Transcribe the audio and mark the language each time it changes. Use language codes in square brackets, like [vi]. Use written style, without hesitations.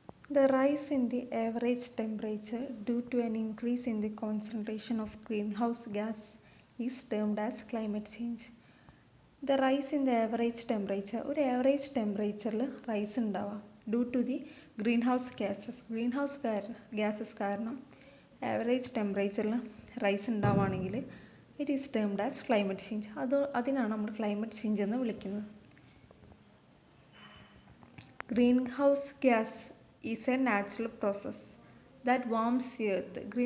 [en] The rise in the average temperature due to an increase in the concentration of greenhouse gas is termed as climate change. The rise in the average temperature, [ml] ഒരു average temperatureൽ rise ഉണ്ടാവാം [en] due to the greenhouse gases [ml] കാരണം average temperatureൽ rise ഉണ്ടാവുകയാണെങ്കിൽ [en] it is termed as climate change. [ml] അതിനാണ് നമ്മൾ climate change എന്ന് വിളിക്കുന്നത്. [en] Greenhouse gas is a natural process that warms the earth.